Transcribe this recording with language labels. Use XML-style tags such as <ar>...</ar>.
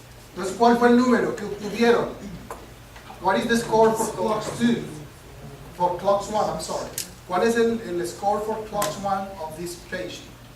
<es>Entonces, ¿cuál fue el número que obtuvieron?</es> <en>What is the score for clocks 2? For clocks 1, I'm sorry.</en> <es>¿Cuál es el</es> <en>score for clocks 1 of this patient?</en>